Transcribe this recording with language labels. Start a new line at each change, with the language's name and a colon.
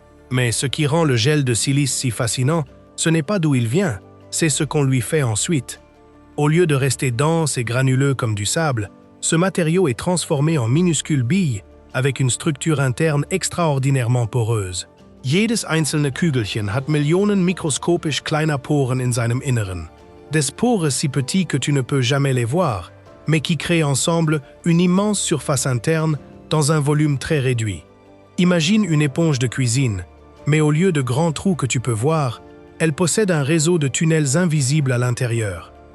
French: Mais ce qui rend le gel de silice si fascinant, ce n'est pas d'où il vient, c'est ce qu'on lui fait ensuite. Au lieu de rester dense et granuleux comme du sable, ce matériau est transformé en minuscules billes avec une structure interne extraordinairement poreuse.
German: Jedes einzelne Kügelchen hat Millionen mikroskopisch kleiner Poren in seinem Inneren.
French: Des pores si petits que tu ne peux jamais les voir, mais qui créent ensemble une immense surface interne dans un volume très réduit. Imagine une éponge de cuisine, mais au lieu de grands trous que tu peux voir, elle possède un réseau de tunnels invisibles à l'intérieur.